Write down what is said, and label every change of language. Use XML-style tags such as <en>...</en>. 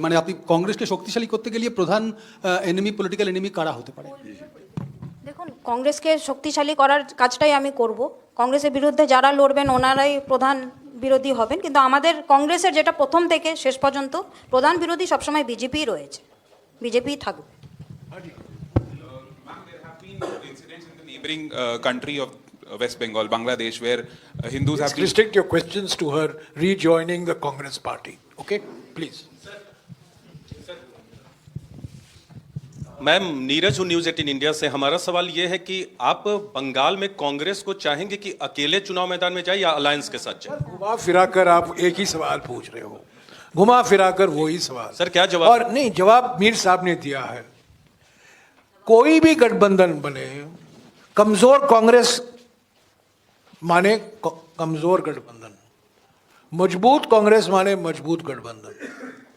<bn>মানে আপনি কংগ্রেসকে শক্তিশালী করতে গেলে প্রধান এনিমি, পলিটিক্যাল এনিমি কারা হতে পারে? দেখুন, কংগ্রেসকে শক্তিশালী করার কাজটাই আমি করব। কংগ্রেসের বিরুদ্ধে যারা লড়বেন ওনারাই প্রধান বিরোধী হবেন, কিন্তু আমাদের কংগ্রেসের যেটা প্রথম থেকে শেষ পর্যন্ত প্রধান বিরোধী সবসময় বিজেপিই রয়েছে, বিজেপিই থাকবে।</bn> <en>Incidents in the neighboring country of West Bengal, Bangladesh, where Hindus have been... Restrict your questions to her rejoining the Congress party. Okay, please.</en> <hi>Ma'am, Neeraj हूँ न्यूज 18 इंडिया से। हमारा सवाल ये है कि आप बंगाल में कांग्रेस को चाहेंगे कि अकेले चुनाव मैदान में जाए या अलायंस के साथ जाए? घुमा फिराकर आप एक ही सवाल पूछ रहे हो, घुमा फिराकर वही सवाल। सर, क्या जवाब? और नहीं, जवाब मीर साहब ने दिया है। कोई भी गठबंधन बने, कमजोर कांग्रेस माने कमजोर गठबंधन, मजबूत कांग्रेस माने मजबूत गठबंधन।</hi>